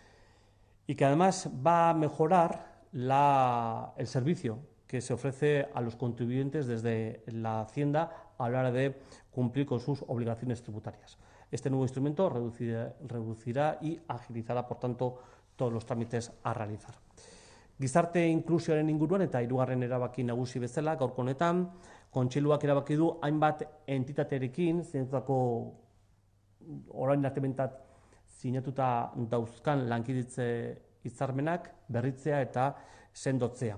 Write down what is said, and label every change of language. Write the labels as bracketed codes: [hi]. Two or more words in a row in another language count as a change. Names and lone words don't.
[es] Y que además va a mejorar el servicio que se ofrece a los contribuyentes desde la Hacienda a la hora de cumplir con sus obligaciones tributarias. Este nuevo instrumento reducirá y agilizará, por tanto, todos los trámites a realizar. [eu] Gizarte inklusioaren inguruan eta hirugarren erabaki nagusi bezala gaurko honetan, Kontseiluak erabaki du hainbat entitaterekin zeintzako orain arte behintzat sinatuta dauzkan lankidetze hitzarmenak berritzea eta sendotzea.